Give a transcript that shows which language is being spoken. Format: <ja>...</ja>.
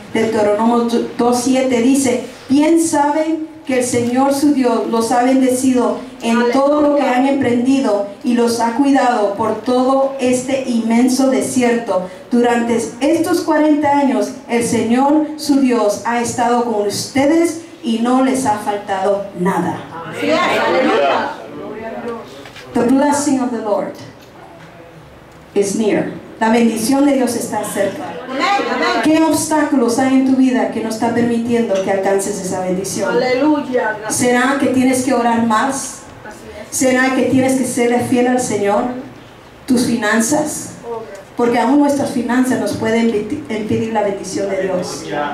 <es>Deuteronomio 2:7 dice: bien saben que el Señor su Dios los ha bendecido en todo lo que han emprendido y los ha cuidado por todo este inmenso desierto. Durante estos 40 años el Señor su Dios ha estado con ustedes y no les ha faltado nada. Aleluya.</es> <en>The blessing of the Lord is near.</en> <es>La bendición de Dios está cerca. ¿Qué obstáculos hay en tu vida que no está permitiendo que alcances esa bendición? Aleluya. ¿Será que tienes que orar más? ¿Será que tienes que ser fiel al Señor? ¿Tus finanzas? Porque aún nuestras finanzas nos pueden impedir la bendición de Dios.</es>